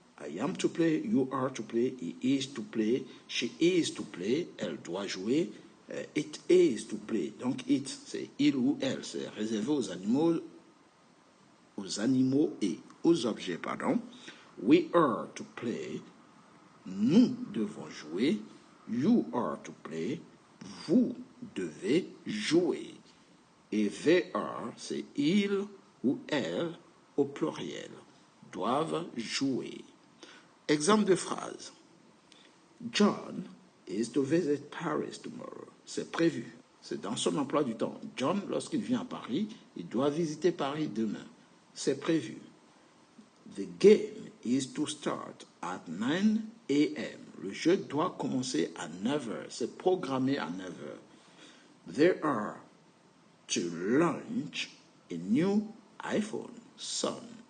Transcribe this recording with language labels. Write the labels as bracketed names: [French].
[English] I am to play, you are to play, he is to play, she is to play, [French] elle doit jouer, [English] it is to play. [French] Donc it, c'est il ou elle, c'est réservé aux animaux et aux objets, pardon. [English] We are to play, [French] nous devons jouer. [English] You are to play, [French] vous devez jouer. Et they are, c'est ils ou elles au pluriel, doivent jouer. Exemple de phrase. [English] John is to visit Paris tomorrow. [French] C'est prévu. C'est dans son emploi du temps. John, lorsqu'il vient à Paris, il doit visiter Paris demain. C'est prévu. [English] The game is to start at 9 a.m. [French] Le jeu doit commencer à 9h. C'est programmé à 9h. [English] They are to launch a new iPhone soon.